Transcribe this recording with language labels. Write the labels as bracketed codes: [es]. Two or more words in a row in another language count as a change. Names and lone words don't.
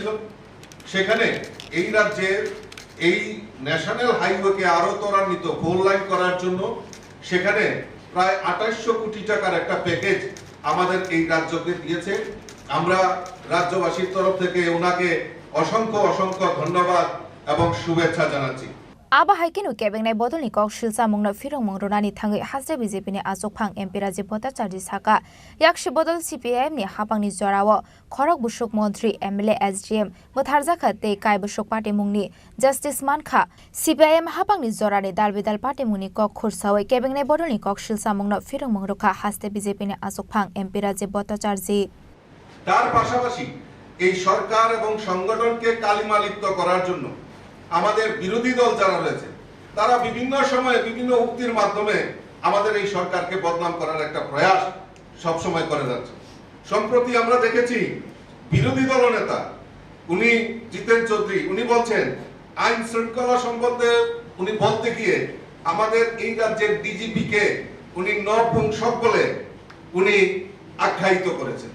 [bn] সেখানে এই রাজ্যের এই ন্যাশনাল হাইওয়েকে আরো ত্বরান্বিত 4 লাইন করার জন্য সেখানে প্রায় 2800 কোটি টাকার একটা প্যাকেজ আমাদের এই রাজ্যকে দিয়েছে। আমরা রাজ্যবাসীর তরফ থেকে ওনাকে অসংখ্য ধন্যবাদ এবং শুভেচ্ছা জানাচ্ছি। [trp] आबा हाइकिनु केबेंनाय बदलनि कक शिलसा मुंगनो फिरं मंगरुनानि थांगै हास्ते बीजेपीनि आसुकफां एमपी राजीव भट्टाचार्य साका याक्षि बदल सीपीआईएम नि हापांनि जराव खरक बुसुक मंत्री एमएलए एसडीएम बोथारजाखा ते काय बुसुक पार्टी मुंगनि जस्टिस मानखा सीपीआईएम हापांनि जरानि दालबिदाल पार्टी मुंगनि कक खुरसावै केबेंनाय बदलनि कक शिलसा मुंगनो फिरं मंगरुखा हास्ते बीजेपीनि आसुकफां एमपी राजीव भट्टाचार्य। [bn] তার পাশাপাশি এই সরকার এবং সংগঠনকে কালিমালিপ্ত করার জন্য আমাদের বিরোধী দল যারা রয়েছে তারা বিভিন্ন সময়ে বিভিন্ন উক্তির মাধ্যমে আমাদের এই সরকারকে বদনাম করার একটা প্রয়াস সব সময় করে যাচ্ছে। সম্প্রতি আমরা দেখেছি বিরোধী দলনেতা উনি জিতেন চৌধুরী উনি বলছেন আইন শৃঙ্খলা সম্বন্ধে উনি বলতে গিয়ে আমাদের এই রাজ্যের ডিজিপি কে উনি নপুংসক বলে উনি আখ্যায়িত করেছেন।